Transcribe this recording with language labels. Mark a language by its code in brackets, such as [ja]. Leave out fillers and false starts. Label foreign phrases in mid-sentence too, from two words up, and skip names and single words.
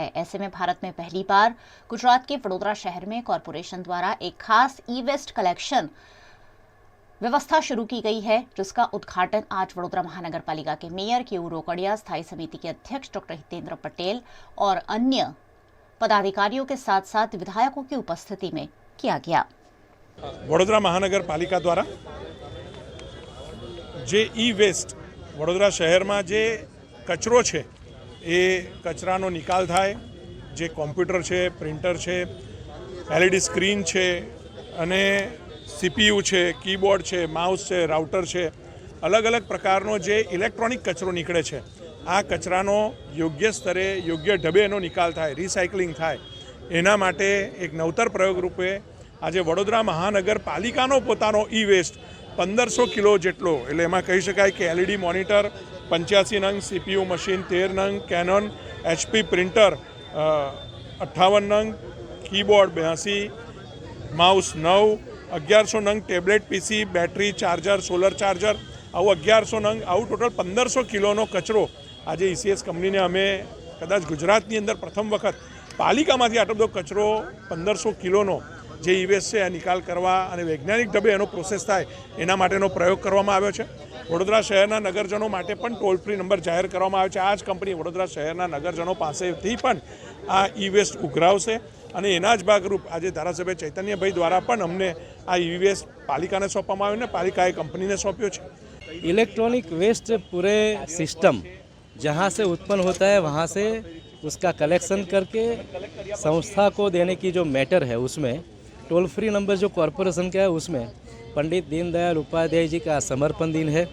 [hi] ऐसे में भारत में पहली बार गुजरात के वडोदरा शहर में कॉरपोरेशन द्वारा एक खास [en] e waste collection [hi] व्यवस्था शुरू की गई है जिसका उद्घाटन आज वडोदरा महानगर पालिका के मेयर केयू रोकड़िया, स्थायी समिति के अध्यक्ष डॉक्टर हितेंद्र पटेल और अन्य पदाधिकारियों के साथ साथ विधायकों की उपस्थिति में किया गया। [gu] વડોદરા મહાનગર પાલિકા દ્વારા જે [en] e waste [gu] વડોદરા શહેર મેં જે કચરો હૈ એ કચરાનો નિકાલ થાય, જે કોમ્પ્યુટર હૈ, પ્રિન્ટર હૈ, [en] LED screen [gu] હૈ અને સીપીયુ હૈ, કીબોર્ડ હૈ, માઉસ હૈ, રાઉટર હૈ, અલગ અલગ પ્રકારનો જે ઇલેક્ટ્રોનિક કચરો નીકળે છે આ કચરાનો યોગ્ય સ્તરે યોગ્ય ઢબે એનો નિકાલ થાય, રિસાયકલિંગ થાય એના માટે એક નવતર પ્રયોગ રૂપે આજ વડોદરા મહાનગરપાલિકાનો પોતાનો [en] e waste [gu] 1500 કિલો જેટલો એટલે એમાં કહી શકાય કે [en] LED monitor [gu] 85 નંગ, [en] CPU machine [gu] 13 નંગ, કેનન એચપી પ્રિન્ટર 58 નંગ, કીબોર્ડ 82, માઉસ 9, 1100 નંગ [en] tablet PC, [gu] બેટરી, ચાર્જર, [en] solar charger [gu] આવું 1100 નંગ આવું ટોટલ 1500 કિલોનો કચરો આજ ઈસીએસ કંપનીને અમે કદાચ ગુજરાતની અંદર પ્રથમ વખત પાલિકામાંથી આટલો બધો કચરો 1500 કિલોનો જે [en] e waste [gu] હૈ નિકાલ કરવા અને વૈજ્ઞાનિક ઢબે એનો પ્રોસેસ થાય એના માટેનો પ્રયોગ કરવામાં આવ્યો છે। વડોદરા શહેરના નગરજનો માટે પણ [en] toll free number [gu] જાહેર કરવામાં આવ્યો છે। આજ કંપની વડોદરા શહેરના નગરજનો પાસેથી પણ આ [en] e waste [gu] ઉઘરાવશે અને એના જ ભાગરૂપ આજ ધારાસભ્ય ચૈતન્યભાઈ દ્વારા પણ અમને આ [en] e waste [gu] પાલિકાને સોંપવામાં આવ્યો ને પાલિકાએ કંપનીને સોંપ્યો છે। [en] electronic waste [hi] पूरे सिस्टम जहाँ से उत्पन्न होता है वहाँ से उसका कलेक्शन करके संस्था को देने की जो मैटर है उसमें [en] toll free number [hi] जो कॉरपोरेशन का है उसमें पंडित दीनदयाल उपाध्याय जी का समर्पण दिन है।